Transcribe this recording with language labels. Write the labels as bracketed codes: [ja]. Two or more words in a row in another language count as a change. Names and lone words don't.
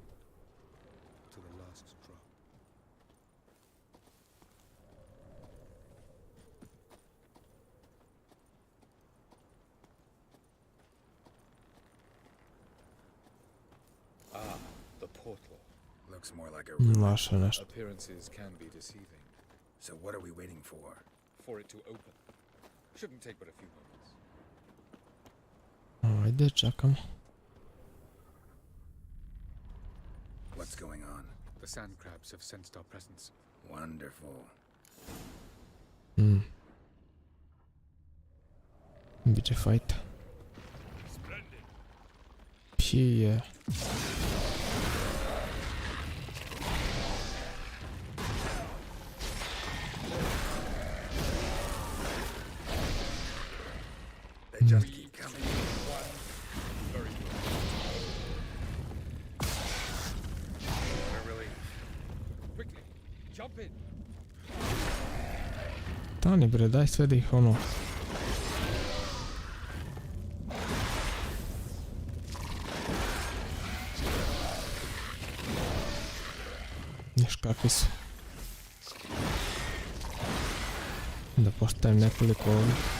[en] To the last drop. Ah, the portal. Looks more like a [sr] Naše nešto. [en] Appearances can be deceiving. So what are we waiting for? For it to open. Shouldn't take but a few moments. [sr] Ajde, čekamo. [en] What's going on? The sand crabs have sensed our presence. Wonderful. [sr] Biće fajta. Pije. [en] They just keep coming. Very good. What a relief. Quickly, jump in. [sr] Stani bre, daj sve da ih ono... Viš kakvi su. Da postavim nekoliko ovdje.